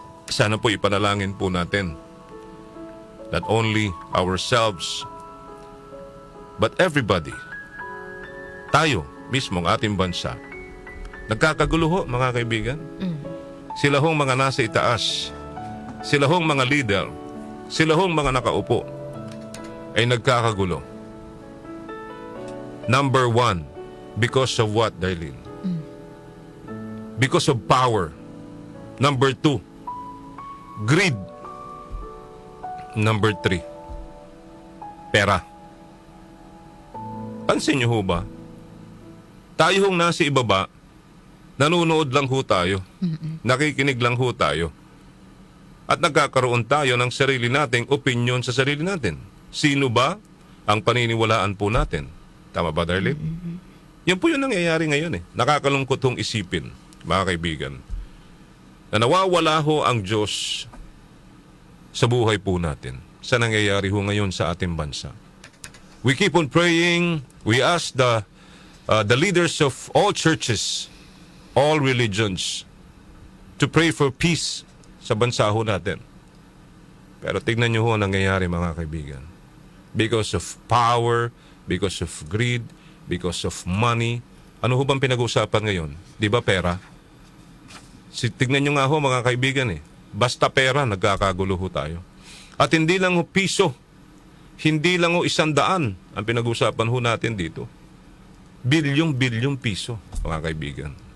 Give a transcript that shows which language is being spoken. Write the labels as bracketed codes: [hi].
[tl] Sana po ipanalangin po natin [en] that only ourselves but everybody, [tl] tayo mismo ang ating bansa, nagkakagulo ho, mga kaibigan. Sila hong mga nasa itaas, sila hong mga leader, sila hong mga nakaupo ay nagkakagulo. [en] Number one, because of what, Darlene? Because of power. Number two, greed. Number three, pera. [tl] Pansin niyo ho ba? Tayo hong nasa ibaba, nanonood lang ho tayo. Nakikinig lang ho tayo. At nagkakaroon tayo ng sarili nating opinion sa sarili natin. Sino ba ang paniniwalaan po natin? Tama ba, Darlene? Yan po yung nangyayari ngayon Nakakalungkot hong isipin, mga kaibigan, na nawawala ho ang Diyos sa buhay po natin sa nangyayari ho ngayon sa ating bansa. [en] We keep on praying. We ask the leaders of all churches, all religions, to pray for peace [tl] sa bansa ho natin. Pero tignan nyo ho ang nangyayari, mga kaibigan. [en] Because of power, because of greed, because of money. [tl] Ano ho bang pinag-uusapan ngayon? Di ba pera? Tignan nyo nga ho, mga kaibigan Basta pera, nagkakagulo ho tayo. At hindi lang ho piso, hindi lang ho 100 ang pinag-uusapan ho natin dito. Bilyong piso, mga kaibigan.